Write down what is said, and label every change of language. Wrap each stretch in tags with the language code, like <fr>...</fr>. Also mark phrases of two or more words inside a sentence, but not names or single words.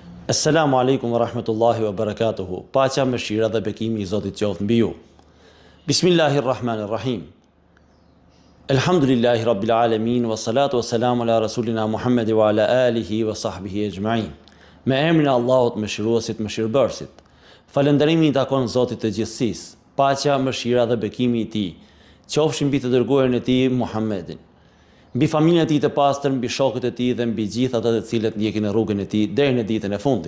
<ar>السلام عليكم ورحمة الله وبركاته.</ar> <sq>Paqja, mëshira dhe bekimi I Zotit qoftë mbi ju.</sq> <ar>بسم الله الرحمن الرحيم. الحمد لله رب العالمين والصلاة والسلام على رسولنا محمد وعلى آله وصحبه أجمعين.</ar> <sq>Me emrin e Allahut mëshiruesit, mëshirbërësit. Falënderimi I takon Zotit të gjithësisë. Paqja, mëshira dhe bekimi I Tij qofshin mbi të dërguarin e Tij Muhammedin, mbi familjen e Tij të pastër, mbi shokët e Tij dhe mbi gjithë ata të cilët ndjekin rrugën e Tij deri në ditën e fundit.</sq>